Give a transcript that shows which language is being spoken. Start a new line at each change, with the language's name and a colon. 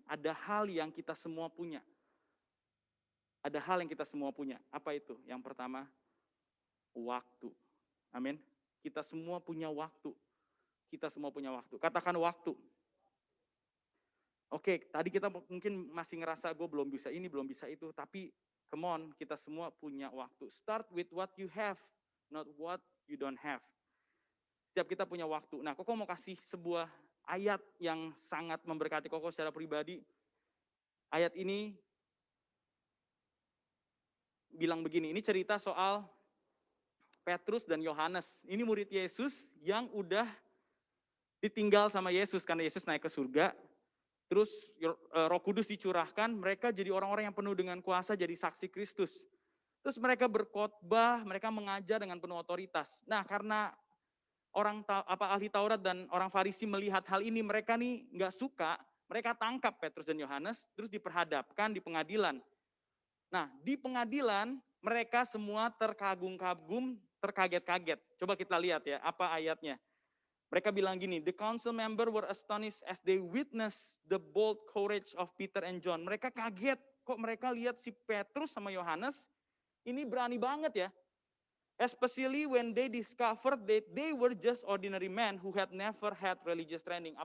Indonesian: Ada hal yang kita semua punya. Ada hal yang kita semua punya. Apa itu? Yang pertama, waktu. Amin. Kita semua punya waktu. Kita semua punya waktu. Katakan waktu. Oke, tadi kita mungkin masih ngerasa gue belum bisa ini, belum bisa itu. Tapi
English: come on,
Indonesian: kita semua punya waktu.
English: Start with what you have, not what you don't have.
Indonesian: Setiap kita punya waktu. Nah, Koko mau kasih sebuah ayat yang sangat memberkati Koko secara pribadi. Ayat ini bilang begini, ini cerita soal Petrus dan Yohanes. Ini murid Yesus yang udah ditinggal sama Yesus karena Yesus naik ke surga. Terus Roh Kudus dicurahkan, mereka jadi orang-orang yang penuh dengan kuasa, jadi saksi Kristus. Terus mereka berkhotbah, mereka mengajar dengan penuh otoritas. Nah, karena ahli Taurat dan orang Farisi melihat hal ini, mereka nih nggak suka, mereka tangkap Petrus dan Yohanes, terus diperhadapkan di pengadilan. Nah, di pengadilan mereka semua terkagum-kagum, terkaget-kaget. Coba kita lihat ya, apa ayatnya. Mereka bilang gini,
English: the council member were astonished as they witnessed the bold courage of Peter and John.
Indonesian: Mereka kaget, kok mereka lihat si Petrus sama Yohanes, ini berani banget ya.
English: Especially when they discovered that they were just ordinary men who had never had religious training.